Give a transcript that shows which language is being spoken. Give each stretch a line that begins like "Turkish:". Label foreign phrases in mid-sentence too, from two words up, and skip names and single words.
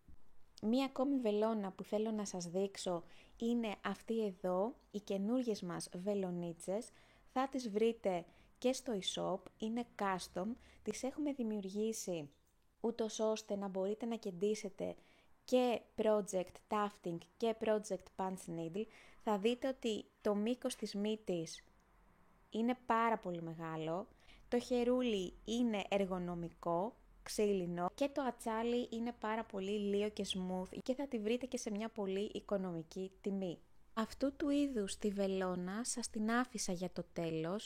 Greek: Μία ακόμη βελόνα που θέλω να σας δείξω είναι αυτή εδώ, οι καινούργιες μας βελονίτσες. Θα τις βρείτε και στο e-shop, είναι custom, τις έχουμε δημιουργήσει ούτως ώστε να μπορείτε να κεντήσετε και
English: project tufting
Greek: και
English: project punch needle.
Greek: Θα δείτε ότι το μήκος της μύτης είναι πάρα πολύ μεγάλο, το χερούλι είναι εργονομικό, ξύλινο και το ατσάλι είναι πάρα πολύ λίο και smooth και θα τη βρείτε και σε μια πολύ οικονομική τιμή. Αυτού του είδους τη βελόνα σας την άφησα για το τέλος.